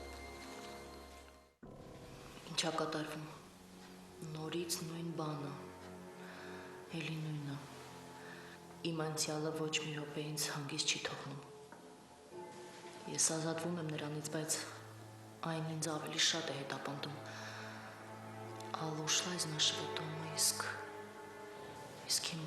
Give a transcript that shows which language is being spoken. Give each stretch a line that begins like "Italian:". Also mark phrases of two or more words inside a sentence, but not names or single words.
Armenian: Ինչա կատարվում։ Նորից նույն բանը։ Էլի նույնը։ Իմ անցյալը ոչ մի րոպե ինձ հանգիստ չի թողնում։ Ես ազատվում եմ նրանից, բայց այն ինձ ավելի շատ է հետապնդում։ Ալ
Russian: ушла из нашего дома,
Armenian: իսկ